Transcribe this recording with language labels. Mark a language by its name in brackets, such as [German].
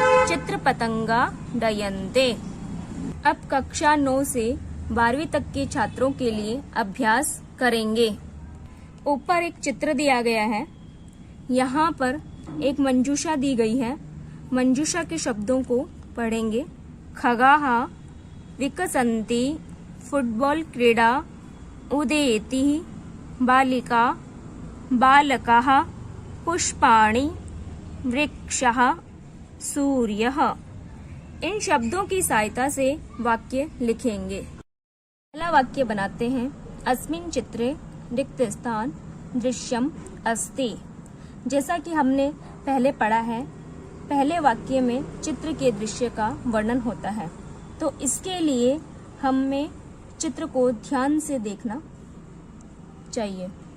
[Sanskrit] चित्र पतंगा डयन्ते। [Hindi] अब कक्षा 9 से 12वीं तक के छात्रों के लिए अभ्यास करेंगे। ऊपर एक चित्र दिया गया है। यहाँ पर एक मंजूषा दी गई है। मंजूषा के शब्दों को पढ़ेंगे। [Sanskrit] खगाः विकसन्ति, फुटबॉल क्रीडा, उदेति, बालिका, बालकः, पुष्पाणि, वृक्षः, सूर्यः। [Hindi] इन शब्दों की सहायता से वाक्य लिखेंगे। पहला वाक्य बनाते हैं। [Sanskrit] अस्मिन् चित्रे रिक्त स्थान दृश्यम अस्ति। [Hindi] जैसा कि हमने पहले पढ़ा है, पहले वाक्य में चित्र के दृश्य का वर्णन होता है, तो इसके लिए हमें चित्र को ध्यान से देखना चाहिए।